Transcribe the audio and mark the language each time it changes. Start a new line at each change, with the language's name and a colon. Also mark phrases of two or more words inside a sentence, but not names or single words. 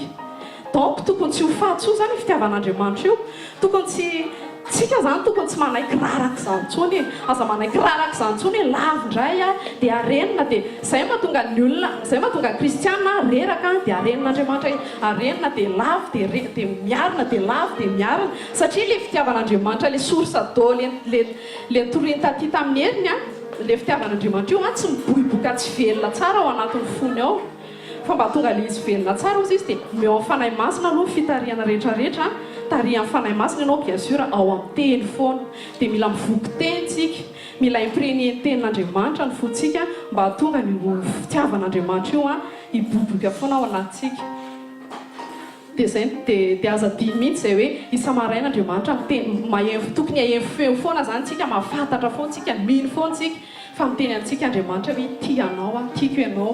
Malagasy: Donc tokony tsy ho fahatsoa zany fitiavan'Andriamanitra io, tokony tsika zany tokony tsy manaiky raraka izany intsony, aza manaiky raraka izany intsony hoe lavindray dia arenina, dia izay mahatonga ny olona, izay mahatonga ny kristiana reraka dia arenin'Andriamanitra, arenina dia lavo dia miarina, dia lavo dia miarina, satria le fitiavan'Andriamanitra le
French: source d'eau
Malagasy: le toriny taty tamin'ny heriny le fitiavan'Andriamanitra io tsy miboiboka tsy velona tsara ao anatin'ny fony ao. Fa mba tonga le izy velona tsara ozy izy dia meo amin'ny fanahy masina aloha fitariana rehetrarehetra, tarihan'ny fanahy masina ianao
French: bien sûr
Malagasy: ao amin'ny teny foana, dia mila mivoky tenitsika, mila imprégné ny tenin'Andriamanitra ny fontsika mba hatonga ny fitiavan'Andriamanitra io hiboboka foana ao anatsika. Dia zay dia azadiny mihitsy izay hoe isa-maraina Andriamanitra tokony ahemfo feo foana zany tsika, mahafantatra foana tsika, mino foana tsika fa miteny amintsika Andriamanitra hoe tianao, tiako ianao.